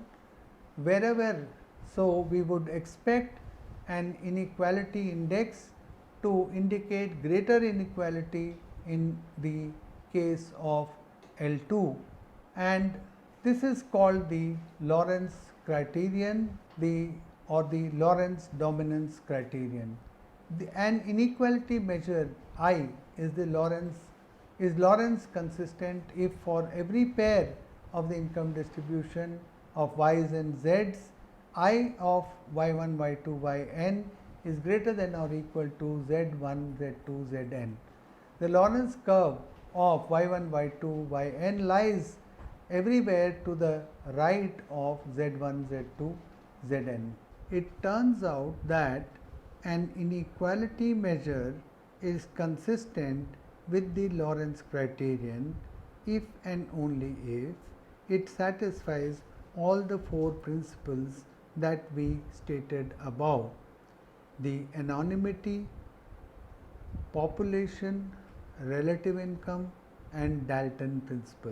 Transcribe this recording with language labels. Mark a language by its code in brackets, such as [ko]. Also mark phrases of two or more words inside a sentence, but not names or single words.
[en] Wherever, so we would expect an inequality index to indicate greater inequality in the case of L2, and this is called the Lorenz criterion, or the Lorenz dominance criterion. An inequality measure I is Lorenz consistent if for every pair of the income distribution of y's and z's, I of y1, y2, yn is greater than or equal to z1, z2, zn. The Lorenz curve of y1, y2, yn lies everywhere to the right of z1, z2, zn. It turns out that an inequality measure is consistent with the Lorenz criterion if and only if it satisfies all the four principles that we stated above: the anonymity, population, relative income, and Dalton principle.